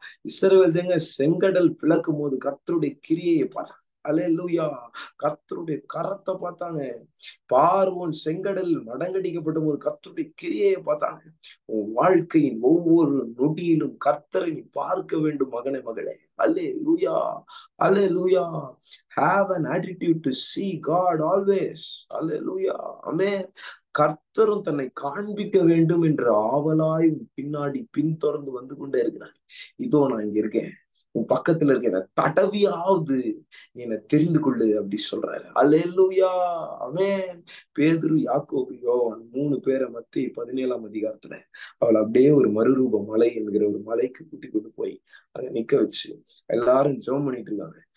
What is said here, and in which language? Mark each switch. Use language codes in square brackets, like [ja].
[ta] இஸ்ரவேல் ஜனங்க செங்கடல் பிளக்கும் போது கர்த்தருடைய கிரியையை பார்த்தாங்க. அல்லேலூயா. கர்த்தருடைய கரத்தை பார்த்தாங்க. பார்வோன் செங்கடல் மடங்கடிக்கப்பட்ட போது கர்த்தருடைய கிரியையை பார்த்தாங்க. உன் வாழ்க்கையின் ஒவ்வொரு நொடியிலும் கர்த்தரை நீ பார்க்க வேண்டும் மகனே, மகளே. அல்லேலூயா, அல்லேலூயா. [en] Have an attitude to see God always. [ta] அல்லேலூயா. ஆமென். கர்த்தரும் தன்னை காண்பிக்க வேண்டும் என்ற ஆவலாய் பின்னாடி பின்தொடர்ந்து வந்து கொண்டே இருக்கிறார். இதோ நான் இங்க இருக்கேன், உன் பக்கத்துல இருக்க தடவியாவது என்னை தெரிந்து கொள்ளு அப்படி சொல்றாரு. அல்லேலூயா. ஆமென். பேதுரு, யாக்கோபு, யோவான் 3 பேரை மத்திய 17ஆம் அதிகாரத்துல அவள் அப்படியே ஒரு மறுரூப மலை என்கிற ஒரு மலைக்கு கூட்டி கொண்டு போய் அங்க நிக்க வச்சு எல்லாரும் ஜெபம் பண்ணிட்டு இருக்காங்க.